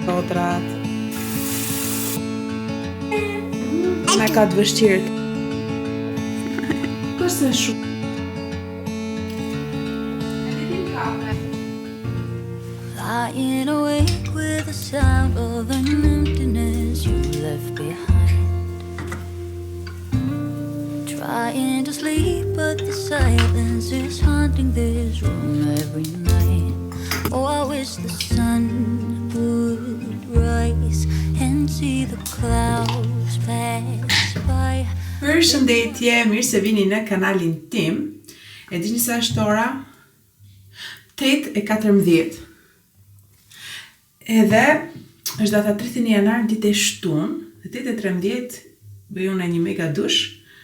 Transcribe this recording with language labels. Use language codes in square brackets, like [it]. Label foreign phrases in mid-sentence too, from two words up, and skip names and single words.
[sq] motrat. Me ka të vështirë. Përse shumë? [en] Lying awake with the sound of an emptiness you left behind. Trying to sleep, but the silence is haunting this room every night. Oh, I wish the sun would rise and see the clouds pass by. [sq] Përshëndetje, mirë se vini në kanalin tim. E dini sa është ora? 8:14. Edhe është data 31 janar, ditë e shtunë, dhe 8:13 bëj unë një mega dush.